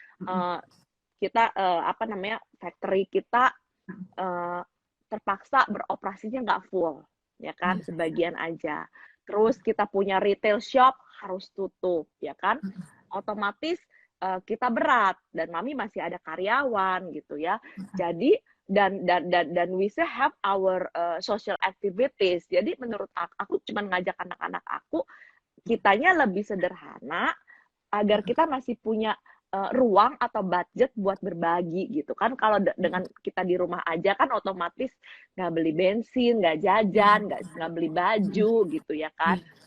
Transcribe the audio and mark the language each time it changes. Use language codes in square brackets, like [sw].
[id] Eee, kita, apa namanya, factory kita, eee, terpaksa beroperasinya nggak full, ya kan, Iya. sebagian aja. Terus kita punya retail shop harus tutup, ya kan. Otomatis kita berat dan mami masih ada karyawan gitu ya. Jadi dan [en] we still have our social activities. [id] Jadi menurut aku cuman ngajak anak-anak aku, kitanya lebih sederhana agar kita masih punya ruang atau budget buat berbagi gitu kan. Kalau dengan kita di rumah aja kan otomatis nggak beli bensin, nggak jajan, nggak beli baju gitu ya kan.